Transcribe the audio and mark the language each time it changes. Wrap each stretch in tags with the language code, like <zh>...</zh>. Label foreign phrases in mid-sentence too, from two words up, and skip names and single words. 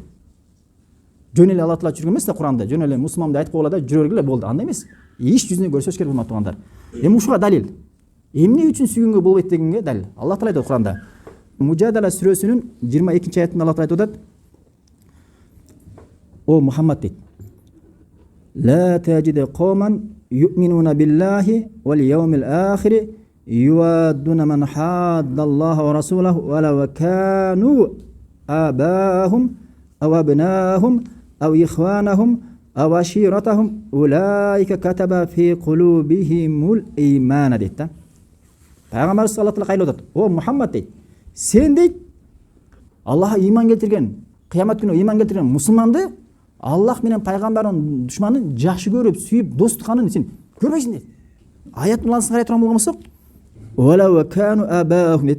<ky>Жөн эле Алла Таала жүргөн эмес да Куранда, жөн эле мусулман деп айтып койгула да жүрө бергиле болду, андай эмес. Иш жүзүнө көрсөтүш керек урматтуу туугандар. Эми ушуга далил. Эмне үчүн сүйгөнгө болбойт дегенге далил. Аллах Таала айтат Куранда. Мужадала сүрөсүнүн 22-аятында Аллах Таала айтат: "О Мухаммад дейт.</ky> <ar>لا تجد قوما يؤمنون بالله واليوم الآخر يوادون من حاد الله ورسوله ولو كانوا آباءهم أو أبناءهم أو إخوانهم أو عشيرتهم أولئك كتب في قلوبهم الإيمان" дейт да.</ar> <ky>Пайгамбарыбыз</ky> <ar>صلى الله عليه وسلم</ar> <ky>айтат: "О Мухаммад дейт, сен дейт Аллахка иман келтирген, кыямат күнү иман келтирген мусулманды Аллах менен пайгамбарынын душманын жакшы көрүп, сүйүп, дос тутканын сен көрбөйсүң дейт. Аят мынасын карай турган болгон болсок,</ky> <ar>"ولو كانوا آباءهم" дейт.</ar>